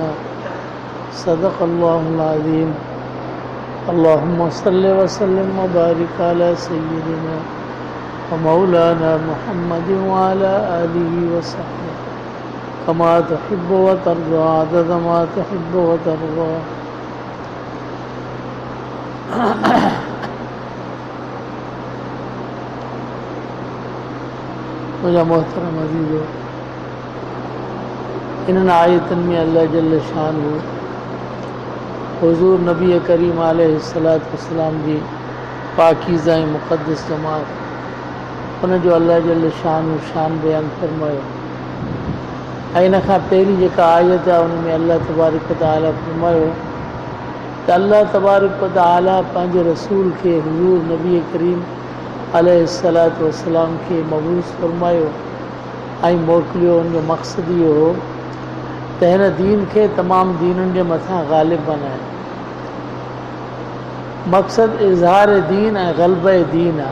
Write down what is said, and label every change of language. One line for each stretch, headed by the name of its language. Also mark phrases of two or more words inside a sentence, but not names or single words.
Arabic: صدق الله العظيم. اللهم صل وسلم وبارك على سيدنا ومولانا محمد وعلى آله وصحبه كما تحب وترضى عدد ما تحب وترضى अदद मा तुहिब्बु व तर्ज़ा।
Sindhi: मुझे मोहतरम अज़ीज़ो, इन आयतन में
Arabic: الله جل شأنه
Sindhi: हुज़ूर नबी करीम
Arabic: عليه الصلاة والسلام
Sindhi: जी पाकीज़ा ऐं मुक़द्दस जमात उन जो
Arabic: الله جل شأنه
Sindhi: शान बयान फरमायो। ऐं इन खां पहिरीं जेका आयत आहे उन में
Arabic: الله تبارك وتعالى
Sindhi: फरमायो त
Arabic: الله تبارك وتعالى
Sindhi: पंहिंजे रसूल खे हुज़ूर नबी करीम
Arabic: عليه الصلاة والسلام
Sindhi: खे मबूस फरमायो ऐं मोकिलियो। उनजो मक़सदु इहो हो त हिन दीन खे तमामु दीननि जे मथां ग़ालिब बनाए। मक़सदु इज़हार दीन ऐं ग़ल्ब दीन आहे।